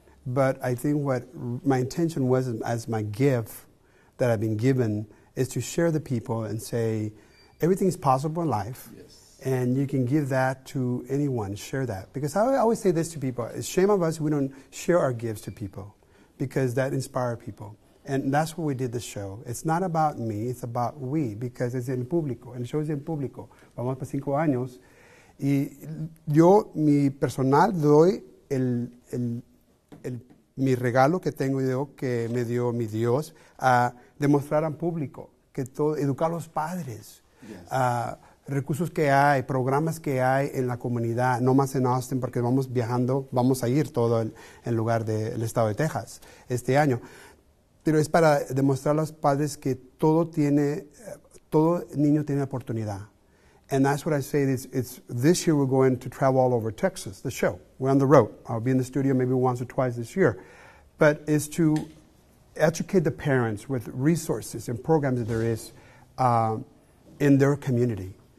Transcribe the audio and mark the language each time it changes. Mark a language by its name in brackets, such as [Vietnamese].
[English] But I think what my intention was as my gift that I've been given is to share the people and say everything is possible in life. Yes. And you can give that to anyone, share that. Because I always say this to people, it's shame of us we don't share our gifts to people because that inspires people. And that's what we did the show. It's not about me, it's about we, because it's [Spanish] en público. El show es en público. Vamos para 5 años. Y yo, mi personal, doy mi regalo que tengo yo, que me dio mi Dios, a demostrar al público, que todo, educar a los padres. Yes. Recursos que hay, programas que hay en la comunidad, no más en Austin, porque vamos viajando, vamos a ir todo en lugar del estado de Texas este año. Pero es para demostrar a los padres que todo niño tiene oportunidad. [English] And that's what I say, this year we're going to travel all over Texas, the show. We're on the road. I'll be in the studio maybe once or twice this year. But it's to educate the parents with resources and programs that there is in their community.